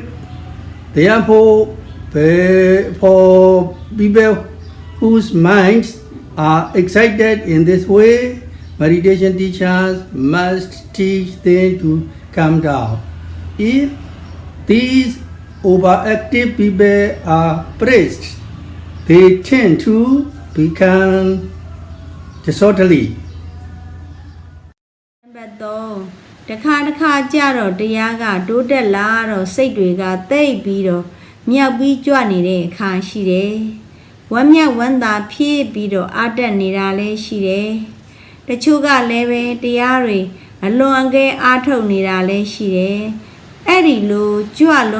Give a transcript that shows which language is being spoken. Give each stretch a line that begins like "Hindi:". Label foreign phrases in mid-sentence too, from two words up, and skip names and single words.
English: Therefore, for people whose minds are excited in this way, meditation teachers must teach them to calm down. If these overactive people are praised, they tend to become disorderly.
Burmese: နံပါတ်3တစ်ခါကြတော့တရားကတိုးတက်လာတော့စိတ်တွေကတိတ်ပြီးတော့မြောက်ပြီးကြွနေတဲ့အခါရှိတယ်ဝမ်းမြောက်ဝမ်းသာဖြစ်ပြီးတော့ အာတက်နေတာလည်းရှိတယ်တချို့ကလည်းပဲတရားတွေအလွန်အကဲအားထုတ်နေတာလည်းရှိတယ်အဲ့ဒီလိုကြွလွ